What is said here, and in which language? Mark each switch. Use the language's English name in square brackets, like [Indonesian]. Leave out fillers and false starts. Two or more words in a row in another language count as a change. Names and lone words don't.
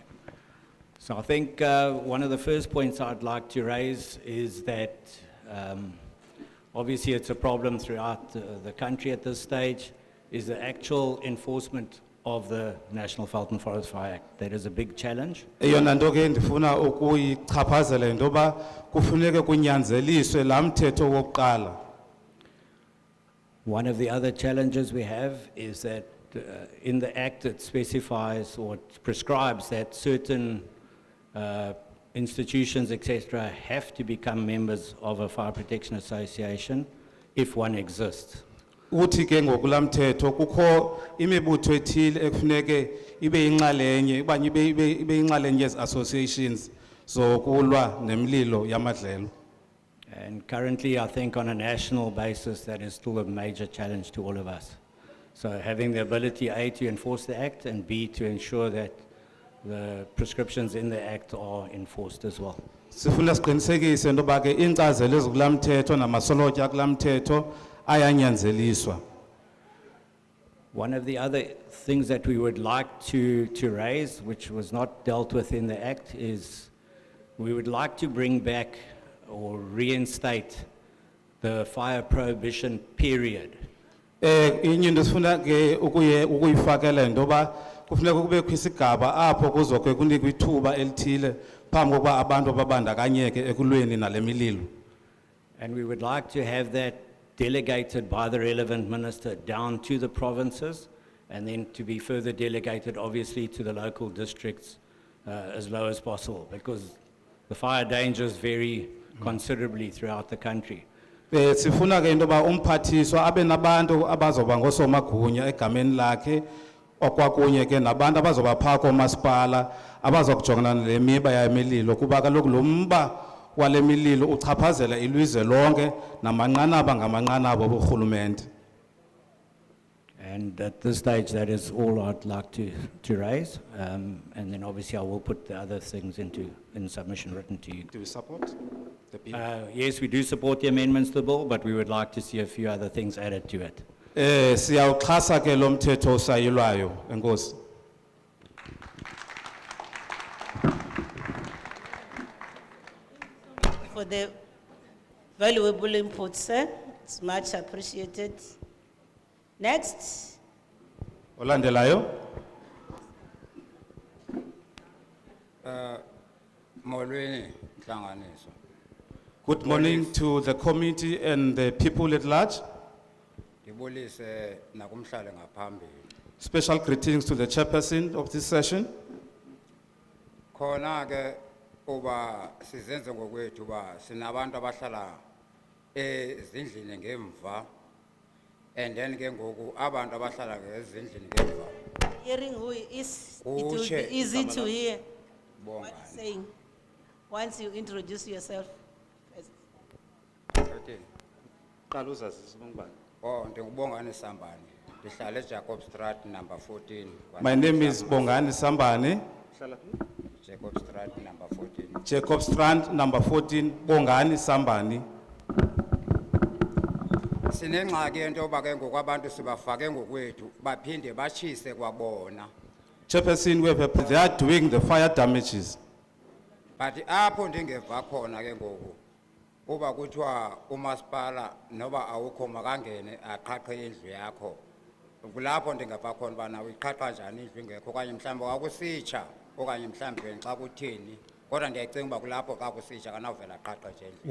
[English] So I think one of the first points I'd like to raise is that obviously it's a problem throughout the country at this stage, is the actual enforcement of the National Veldfire Act. That is a big challenge. [Xhosa] Eyona nto ke ndifuna ukuyichaphazela into yoba kufuneke kunyanzeliswe laa mthetho wokuqala. [English] One of the other challenges we have is that in the Act it specifies or it prescribes that certain institutions, etc., have to become members of a fire protection association if one exists. [Xhosa] Uthi ke ngokula mthetho kukho imibutho ethile ekufuneke ibe yinxalenye okanye ibe yinxalenye yezi associations zokulwa nemililo yamadlelo. [English] And currently I think on a national basis that is still a major challenge to all of us. So having the ability A, to enforce the Act, and B, to ensure that the prescriptions in the Act are enforced as well. [Xhosa] Sifuna siqinisekise into yoba ke iinkcazelo ezikula mthetho namasolotya kula mthetho ayanyanzeliswa. [English] One of the other things that we would like to raise, which was not dealt with in the Act, is we would like to bring back or reinstate the fire prohibition period. [Xhosa] Inye into sifuna ke ukuyifakela into yoba kufuneka kubekho isigaba apho kuzoke kunikwe ithuba elithile phambi kokuba abantu babandakanyeke ekulweni nale mililo. [English] And we would like to have that delegated by the relevant minister down to the provinces, and then to be further delegated obviously to the local districts as low as possible, because the fire dangers vary considerably throughout the country. [Xhosa] Sifuna ke into yoba umphathiswa abe nabantu abazoba ngoosomagunya egameni lakhe, okwakunye ke nabantu abazoba phaa koomasipala abazokujongana nale miba yemililo, kuba kaloku lo mba wale mililo uchaphazela ilizwe lonke namanqanaba ngamanqanaba oburhulumente. [English] And at this stage, that is all I'd like to raise. And then obviously I will put the other things in submission written to you. Do you support the bill? Yes, we do support the amendments to the bill, but we would like to see a few other things added to it. [Xhosa] Siyawuxhasa ke lo mthetho osayilwayo. Enkosi. [English] For the valuable input, sir. It's much appreciated. Next. [Xhosa] Olandelayo? Molweni nhlanganiso. [English] Good morning to the committee and the people at large. [Xhosa] Ngibulise nakumhlale ngaphambili. [English] Special greetings to the chairperson of this session. [Xhosa] Khona ke uba sizenze ngokwethu ba sinabantu abahlala ezindlini ngemva [English] and then [Xhosa] ke ngoku abantu abahlala ezindlini ngemva. [English] Hearing who he is, it will be [Xhosa] Kutshe, [English] easy to hear [Xhosa] Bonga. [English] what he's saying. Once you introduce yourself. first. Okay. [Xhosa] Qala uzazise ubungubani. Oh, ndingubongani Sambani. Ndihlala eJacob Street number 14. [English] My name is Bongani Sambane, Jacob Street number 14. Jacob Strand, number 14, Bongani Sambani. [Xhosa] Sinengxaki into yoba ke ngoku abantu sibafake ngokwethu baphinde bashise kwabona. [English] Chairperson, they are doing the fire damages. [Xhosa] But apho ndingeva khona ke ngoku uba kuthiwa umasipala noba awukho makangene aqhaqhe indlu yakho. Kulapho ndingeva khona bana uyiqhaqha njani indlu ingekho okanye mhlawumbe wakusitsha okanye mhlawumbe xa kuthini. Kodwa ndiyacinga uba kulapho xa kusitsha kanawuvela aqhaqhe nje indlu.